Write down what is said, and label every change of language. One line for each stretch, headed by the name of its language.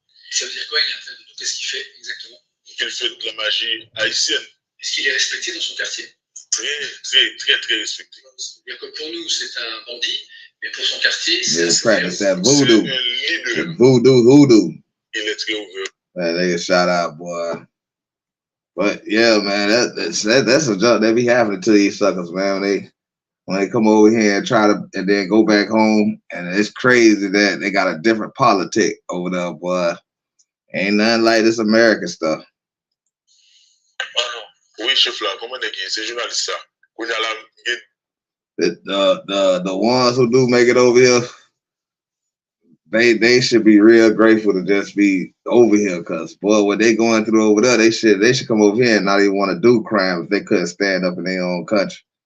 French: Ça veut dire quoi, il est un peu de voodoo? Qu'est-ce qu'il fait exactement? Il fait de la magie haïtienne. Est-ce qu'il est respecté dans son quartier? Très respecté. C'est-à-dire que pour nous, c'est un bandit, mais pour son quartier, c'est un voodoo. C'est un leader. Voodoo. Il est très ouvert.
English: Man, they get shot out, boy. But yeah, man, that's a joke that be happening to these suckers, man. When they come over here and try to and then go back home, and it's crazy that they got a different politic over there, boy. Ain't nothing like this American stuff.
French: Oui, chef là, comment on est c'est journaliste ça?
English: The ones who do make it over here, they should be real grateful to just be over here, cause boy, what they going through over there, they should come over here and not even want to do crime if they couldn't stand up in their own country.